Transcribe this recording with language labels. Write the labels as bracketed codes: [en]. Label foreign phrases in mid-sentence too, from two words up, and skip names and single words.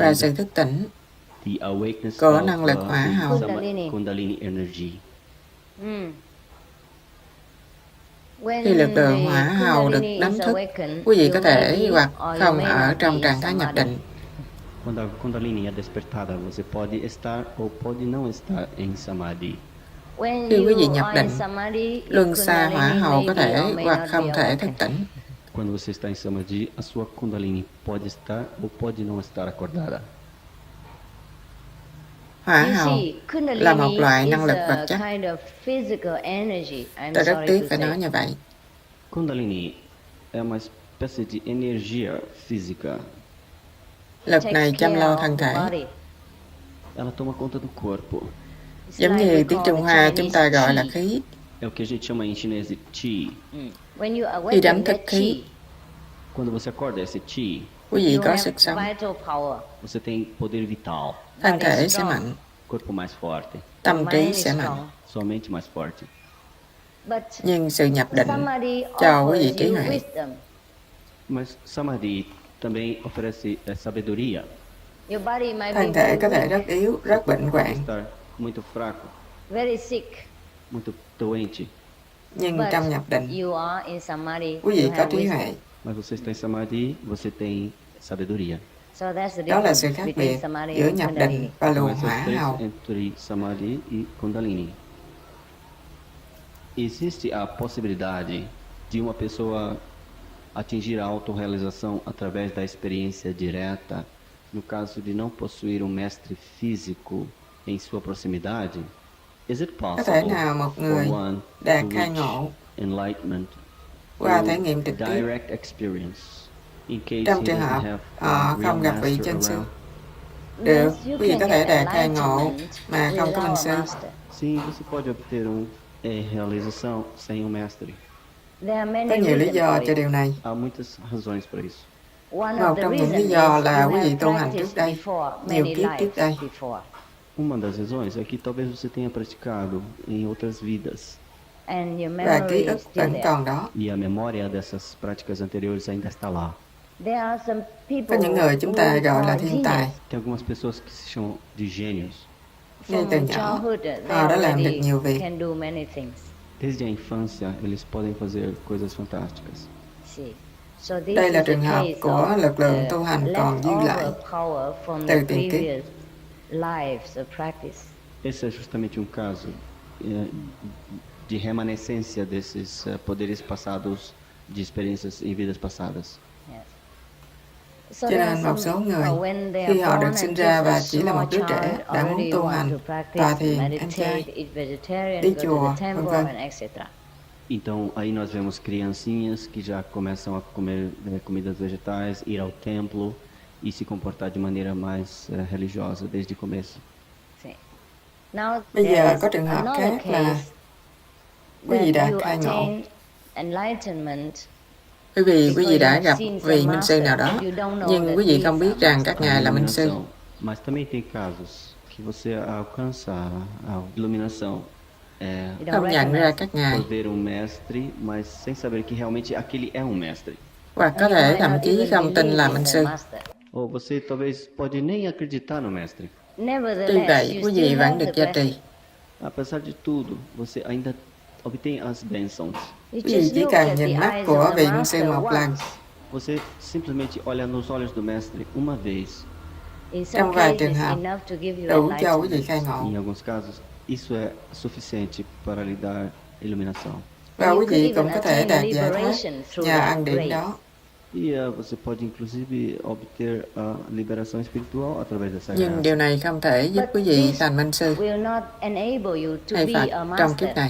[en] and [vi] sự thức tỉnh [en] the awakeness [vi] của [en] of [vi] năng lực hỏa [en] the [vi] hầu? [en] Kundalini energy? [vi] Khi lực lượng hỏa hầu được đánh thức, quý vị có thể hoặc không ở trong trạng thái nhập định. [pt] Quando a Kundalini é despertada, você pode estar ou pode não estar em Samadhi. [vi] Khi quý vị nhập định, luân xa hỏa hầu có thể hoặc không thể thức tỉnh. [pt] Quando você está em Samadhi, a sua Kundalini pode estar ou pode não estar acordada. [vi] Hỏa hầu là một loại năng lực vật chất. Tôi rất tiếc phải nói như vậy. [pt] Kundalini é uma espécie de energia física. [vi] Lực này chăm lo thân thể. [pt] Ela toma conta do corpo. [vi] Giống như tiếng Trung Hoa chúng ta gọi là khí. [pt] É o que a gente chama em chinês de chi. [vi] Khi đánh thức khí, [pt] Quando você acorda esse chi, [vi] quý vị có sức sống, [pt] você tem poder vital, [vi] thân thể sẽ mạnh, [pt] corpo mais forte, [vi] tâm trí sẽ mạnh. [pt] sua mente mais forte. [vi] Nhưng sự nhập định cho quý vị trí huệ. [pt] Mas Samadhi também oferece sabedoria. [vi] Thân thể có thể rất yếu, rất bệnh [pt] Pode [vi] hoạn, [pt] estar muito fraco, muito doente, [vi] nhưng trong nhập định, quý vị có trí huệ. [pt] mas você está em Samadhi, você tem sabedoria. [vi] Đó là sự khác biệt giữa nhập định và [pt] Então, [vi] luồng [pt] essa [vi] hỏa [pt] é a diferença [vi] hầu. [pt] entre Samadhi e Kundalini. Existe a possibilidade de uma pessoa atingir a autorrealização através da experiência direta, no caso de não possuir um mestre físico em sua proximidade? [en] Is it [vi] Có thể [en] possible [vi] nào một [en] for [vi] người [en] one [vi] đạt [en] to [vi] khai [en] reach [vi] ngộ [en] enlightenment [vi] qua [en] through [vi] trải nghiệm trực tiếp [en] direct experience in case [vi] trong [en] he [vi] trường [en] doesn't [vi] hợp [en] have [vi] họ [en] a real [vi] không gặp vị [en] master [vi] chân sư? [en] around? [vi] Được, quý vị có thể đạt khai ngộ mà không có minh sư. [pt] Sim, você pode obter realização sem um mestre. [vi] Có nhiều lý do cho điều này. [pt] Há muitas razões para isso. [vi] Một trong những lý do là quý vị tu hành trước đây, nhiều kiếp trước đây. [pt] Uma das razões é que talvez você tenha praticado em outras vidas [vi] Và ký ức vẫn còn đó. [pt] e a memória dessas práticas anteriores ainda está lá. [vi] Có những người chúng ta gọi là thiên tài. [pt] Tem algumas pessoas que se chamam de gênios. [vi] Ngay từ nhỏ, họ đã làm được nhiều việc. [pt] Desde a infância, eles podem fazer coisas fantásticas. [vi] Đây là trường hợp của lực lượng tu hành còn dư lại từ tiền kiếp. [pt] Esse é justamente um caso de remanescência desses poderes passados, de experiências em vidas passadas. [vi] Cho nên một số người, khi họ được sinh ra và chỉ là một đứa trẻ, đã muốn tu hành, tọa thiền, ăn chay, đi chùa, vân vân. [pt] Então, aí nós vemos criancinhas que já começam a comer comidas vegetais, ir ao templo e se comportar de maneira mais religiosa desde o começo. [vi] Bây giờ có trường hợp khác là quý vị đã khai ngộ. Quý vị đã gặp vị minh sư nào đó, nhưng quý vị không biết rằng các ngài là minh sư. [pt] Mas também tem casos que você alcança a iluminação [vi] Không nhận ra các ngài, [pt] por ver mestre, mas sem saber que realmente aquele é mestre. [vi] hoặc có thể thậm chí không tin là minh sư. [pt] Ou você talvez pode nem acreditar no mestre. [vi] Tuy vậy, quý vị vẫn được gia trì. [pt] Apesar de tudo, você ainda obtém as bênçãos. [vi] Quý vị chỉ cần nhìn mắt của vị minh sư một lần. [pt] Você simplesmente olha nos olhos do mestre uma vez. [vi] Trong vài trường hợp, đủ cho quý vị khai ngộ. [pt] Em alguns casos, isso é suficiente para lhe dar iluminação. [vi] Và quý vị cũng có thể đạt giải thoát nhờ ân điển đó. [pt] E você pode inclusive obter a liberação espiritual através dessa [vi] Nhưng [pt] graça. [vi] điều này không thể giúp quý vị thành minh sư hay Phật trong kiếp này.